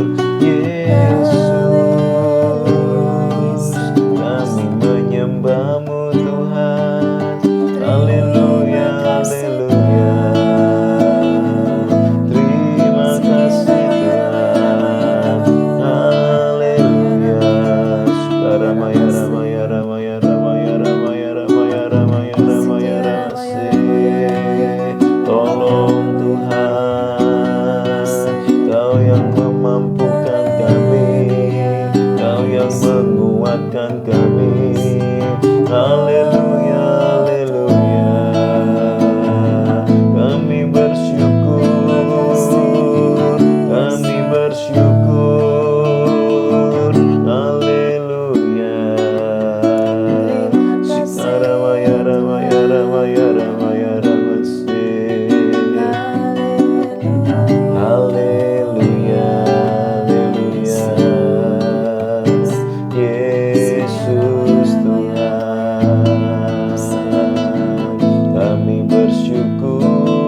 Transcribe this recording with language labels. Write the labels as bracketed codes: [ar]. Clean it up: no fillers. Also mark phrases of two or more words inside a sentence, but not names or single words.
[id] Yesus, kami menyembahmu Tuhan, haleluya, haleluya. Terima kasih Tuhan, haleluya. Ramaya, ramaya, ramaya, ramaya, ramaya, ramaya, ramaya, ramaya, ramase. Tolong Tuhan, Kau yang memampukan kami, Kau yang menguatkan kami. Haleluya, haleluya. Kami bersyukur, kami bersyukur. Haleluya. Ramaya, ramaya, ramaya, ramaya, ramase. Haleluya, haleluya. Yesus Tuhan, kami bersyukur.